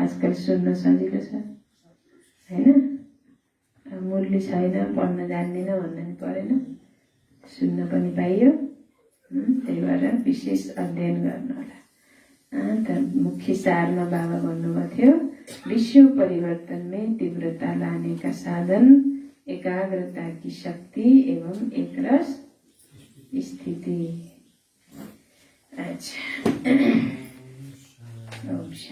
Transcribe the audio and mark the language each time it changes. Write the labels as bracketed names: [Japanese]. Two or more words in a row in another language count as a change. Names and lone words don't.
[Nepali] आजकल सुन्न सजिलो छ, हैन? मुरली छैन, पढ्न जान्दिन भन्नु नि परेन, सुन्न पनि पाइयो। त्यही भएर विशेष अध्ययन गर्नु होला। त मुख्य सारमा बाबा भन्नुभएको थियो, [Hindi] विश्व परिवर्तन में तीव्रता लाने का साधन एकाग्रता की शक्ति एवं एकरस स्थिति। अच्छा, ओम